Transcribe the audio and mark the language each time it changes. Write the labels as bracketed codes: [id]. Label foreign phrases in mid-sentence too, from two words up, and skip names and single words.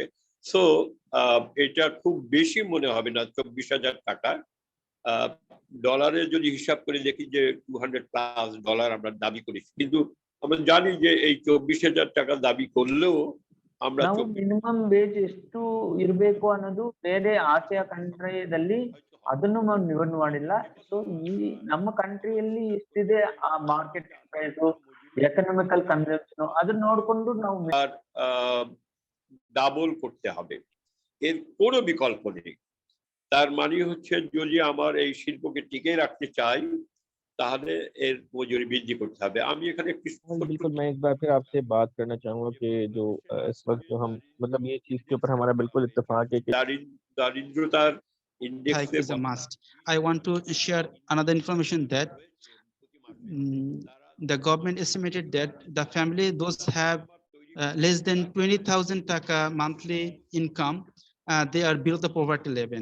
[bn] সো এটা খুব বেশি মনে হবে না 24,000 টাকা। ডলারে যদি হিসাব করে দেখি যে $200+ আমরা দাবি করেছি, কিন্তু আমরা জানি যে এই 24,000 টাকা দাবি করলেও আমরা [kn] ನಾವು [en] minimum wage [kn] ಎಷ್ಟು ಇರಬೇಕು ಅನ್ನೋದು ಬೇರೆ ಆಸಿಯಾ ಕಂಟ್ರಿಯಲ್ಲಿ ಅದನ್ನು ನಾವು ನಿಗದಿ ಮಾಡಿಲ್ಲ. ಸೊ ಈ ನಮ್ಮ ಕಂಟ್ರಿಯಲ್ಲಿ ಎಷ್ಟಿದೆ ಆ [en] market price, economical consumption [kn] ಅದನ್ನ ನೋಡ್ಕೊಂಡು ನಾವು [bn] ডাবল করতে হবে, এর কোনো বিকল্প নেই। তার মানে হচ্ছে যদি আমার এই শিল্পকে টিকে রাখতে চাই তাহলে এর মজুরি বৃদ্ধি করতে হবে। আমি এখানে [hi] बिल्कुल मैं एक बार फिर आपसे बात करना चाहूंगा कि जो इस वक्त जो हम मतलब ये चीज के ऊपर हमारा बिल्कुल इत्तेफाक है कि [bn] দারিদ্রতার [en] Hike is a must. I want to share another information that the government estimated that the family those have less than 20,000 taka monthly income, they are below the poverty level.